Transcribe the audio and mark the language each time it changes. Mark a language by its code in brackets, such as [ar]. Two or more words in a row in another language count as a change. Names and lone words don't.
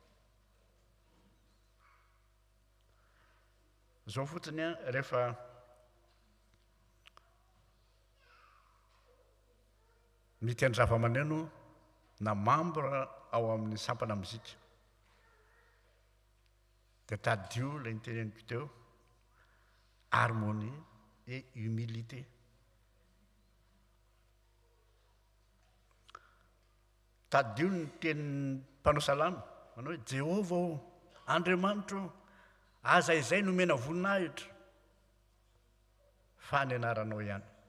[mg] Zao fotsiny rehefa mitendry zava-maneno na membre ao amin'ny sampana mozika, dia tadio lay niteneniko teo [fr] harmonie et humilité. [mg] Tadio ny tenin'ny mpanao salama manao hoe Jehova o, Andriamanitra o, aza izay nomena voninahitra fa ny anaranao ihany.